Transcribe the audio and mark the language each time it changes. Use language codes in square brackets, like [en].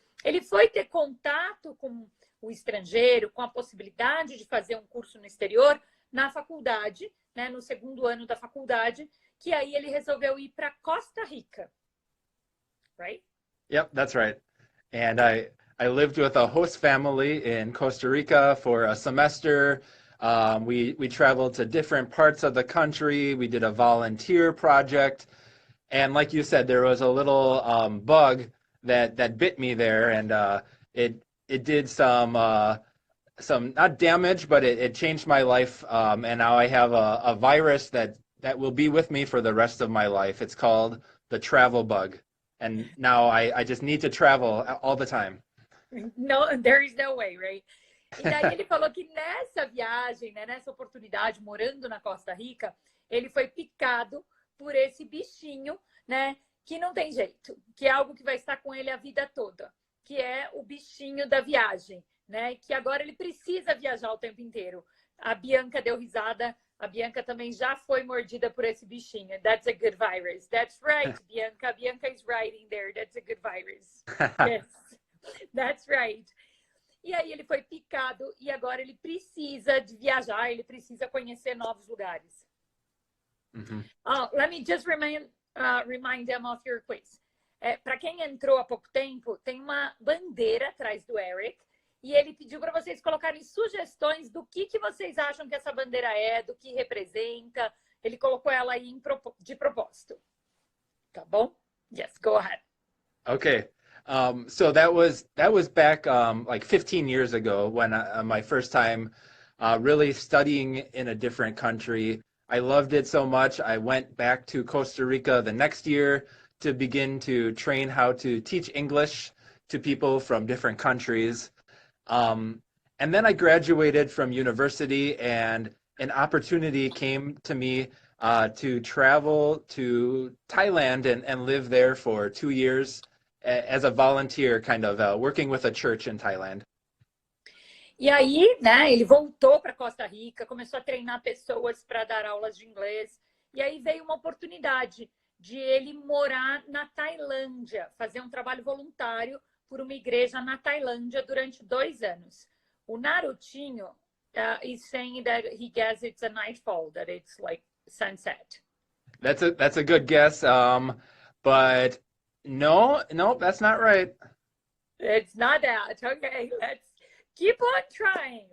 [pt] Ele foi ter contato com o estrangeiro, com a possibilidade de fazer um curso no exterior na faculdade, né, no segundo ano da faculdade, que aí ele resolveu ir para Costa Rica. [en] Right? Yep, that's right. And I lived with a host family in Costa Rica for a semester. We traveled to different parts of the country. We did a volunteer project. And like you said, there was a little bug that bit me there, and it did some not damage, but it changed my life. And now I have a virus that will be with me for the rest of my life. It's called the travel bug. And now I just need to travel all the time. No, there is no way, right? [pt] E daí ele falou que nessa viagem, né, nessa oportunidade, morando na Costa Rica, ele foi picado por esse bichinho, né, que não tem jeito, que é algo que vai estar com ele a vida toda, que é o bichinho da viagem, né, que agora ele precisa viajar o tempo inteiro. A Bianca deu risada. A Bianca também já foi mordida por esse bichinho. [en] That's a good virus. That's right, Bianca. Bianca is right in there. That's a good virus. Yes, that's right. [pt] E aí ele foi picado e agora ele precisa de viajar, ele precisa conhecer novos lugares. [en] Let me just remind them of your quiz. [pt] Para quem entrou há pouco tempo, tem uma bandeira atrás do Eric. E ele pediu para vocês colocarem sugestões do que vocês acham que essa bandeira é, do que representa. Ele colocou ela aí de propósito. Tá bom? [en] Yes, go ahead. Okay. So that was back like 15 years ago when my first time really studying in a different country. I loved it so much. I went back to Costa Rica the next year to begin to train how to teach English to people from different countries. And then I graduated from university, and an opportunity came to me to travel to Thailand and live there for 2 years as a volunteer, kind of working with a church in Thailand. [pt] E aí, né, ele voltou para Costa Rica, começou a treinar pessoas para dar aulas de inglês. E aí veio uma oportunidade de ele morar na Tailândia, fazer um trabalho voluntário por uma igreja na Tailândia durante 2 anos. [en] O Narutinho is saying that he guesses it's a nightfall, that it's like sunset. That's a good guess, but no, that's not right. It's not that. Okay, let's keep on trying.